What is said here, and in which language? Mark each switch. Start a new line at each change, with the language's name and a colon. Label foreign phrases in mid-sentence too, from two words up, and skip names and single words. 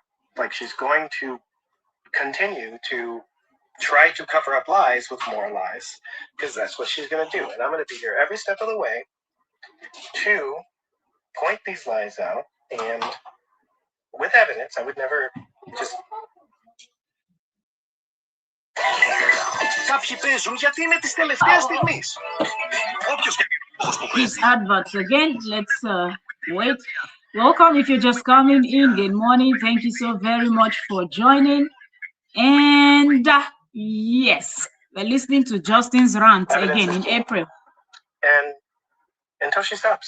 English: Like, she's going to continue to try to cover up lies with more lies, because that's what she's going to do. And I'm going to be here every step of the way to point these lies out, and with evidence. I would never just...
Greek: Κάποιοι παίζουν γιατί είναι της τελευταίας στιγμής. Όποιος και που
English: These
Greek: παίζει.
English: adverts again. Let's wait. Welcome if you're just coming in. Good morning. Thank you so very much for joining. And yes, we're listening to Justin's rant again in April. And until she stops.